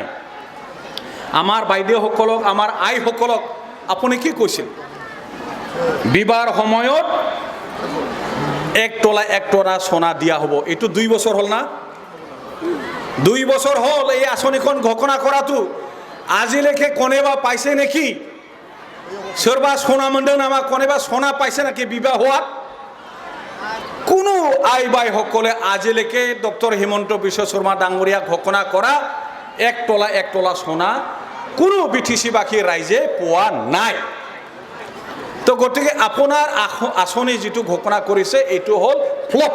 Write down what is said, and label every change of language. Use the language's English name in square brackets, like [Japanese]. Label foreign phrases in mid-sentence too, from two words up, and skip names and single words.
[Assamese] আমাৰ বাইদেউসকলক, আমাৰ আইসকলক আপুনি কি কৈছিল? বিবাহৰ সময়ত 1 তোলা 1 টকা সোণা দিয়া হ'ব। এইটো 2 বছৰ হ'ল না? 2 বছৰ হ'ল এই আঁচনিখন ঘোষণা কৰাটো। আজিলৈকে কোনেবা পাইছে নেকি? [Bodo] सोरबा सना मोनदों नामा? [Assamese] কোনেবা সোণ পাইছে নেকি বিবাহ হোৱা? কোনো আই বাই সকলে আজিলৈকে ডক্টৰ হিমন্ত বিশ্ব শৰ্মা ডাঙৰীয়াক ঘোষণা কৰা 1 তোলা সোণা কোনো বিটিচিবাসী ৰাইজে পোৱা নাই। তো গতিকে আপোনাৰ আঁচনি যিটো ঘোষণা কৰিছে এইটো হ'ল ফ্লপ।